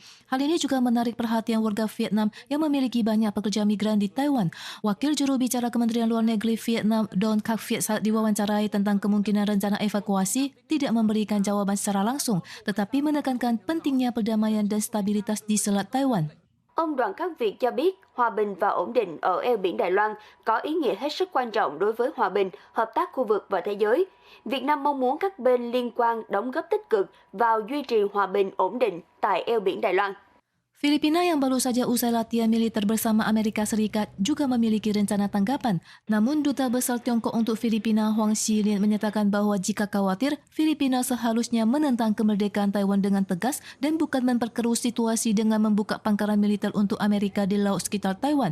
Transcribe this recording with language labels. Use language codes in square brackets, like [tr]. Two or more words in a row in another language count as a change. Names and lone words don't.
[id] Hal ini juga menarik perhatian warga Vietnam yang memiliki banyak pekerja migran di Taiwan. Wakil juru bicara Kementerian Luar Negeri Vietnam, Don Kak Viet, saat diwawancarai tentang kemungkinan rencana evakuasi, tidak memberikan jawaban secara langsung, tetapi menekankan pentingnya perdamaian dan stabilitas di Selat Taiwan. [vi] Ông Đoàn Khắc Việt cho biết hòa bình và ổn định ở eo biển Đài Loan có ý nghĩa hết sức quan trọng đối với hòa bình, hợp tác khu vực và thế giới. Việt Nam mong muốn các bên liên quan đóng góp tích cực vào duy trì hòa bình ổn định tại eo biển Đài Loan. [id] Filipina yang baru saja usai latihan militer bersama Amerika Serikat juga memiliki rencana tanggapan. Namun Duta Besar Tiongkok untuk Filipina Huang Xilin menyatakan bahwa jika khawatir, Filipina seharusnya menentang kemerdekaan Taiwan dengan tegas dan bukan memperkeruh situasi dengan membuka pangkalan militer untuk Amerika di laut sekitar Taiwan.